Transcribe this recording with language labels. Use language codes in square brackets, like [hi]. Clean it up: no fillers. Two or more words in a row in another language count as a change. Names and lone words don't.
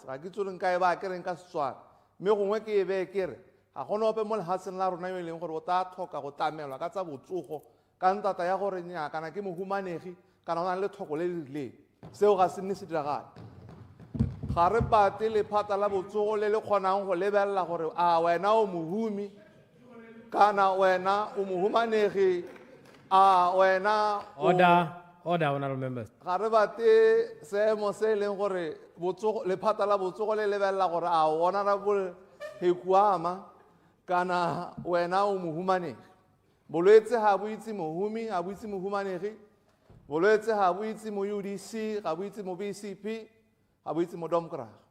[tn] Ga ke tsole nka e ba ke reng ka Setswana. Mme gongwe ke e bee ke re ga gona ope mo lehatsheng la rona yo e leng gore o tla tlhoka go tlamelwa ka tsa botsogo ka ntata ya gore nnyaa kana ke mohumanegi kana o na le tlhoko le le rileng. Seo ga se nne se diragale. Ga re bate lephata la botsogo le le kgonang go lebelela gore a wena o mohumi kana wena o mohumanegi a wena [en] Order, honorable members. [tn] ga re bate seemo se e leng gore lephata la botsogo le lebelela gore a honorable Hekuama kana wena o mohumanegi. Bolwetse ga bo itse mohumi, ga bo itse mohumanegi. Bolwetse ga bo itse mo UDC, ga bo itse mo BCP, ga bo itse mo Democrat.